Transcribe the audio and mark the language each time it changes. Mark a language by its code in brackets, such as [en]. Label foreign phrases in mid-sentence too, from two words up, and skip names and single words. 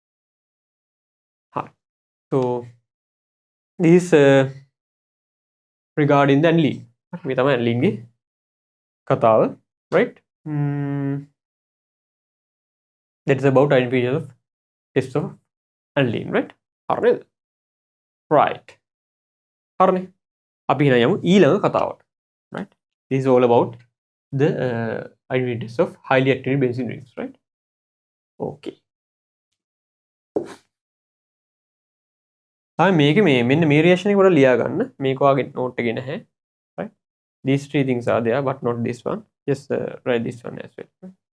[en] So this is regarding the aniline. We have aniline katava, right? That is about identification of test of aniline, right? Right. [si] අපි එහෙනම් යමු ඊළඟ කතාවට, [en] right? This is all about the identity test of highly active benzene rings, right? [si] Okay. මේක මෙන්න මේ reaction එක පොඩ්ඩක් ලියා ගන්න. මේක ඔයාගේ note එකේ නැහැ, [en] right? These three things are there but not this one. Just write this one as well, right?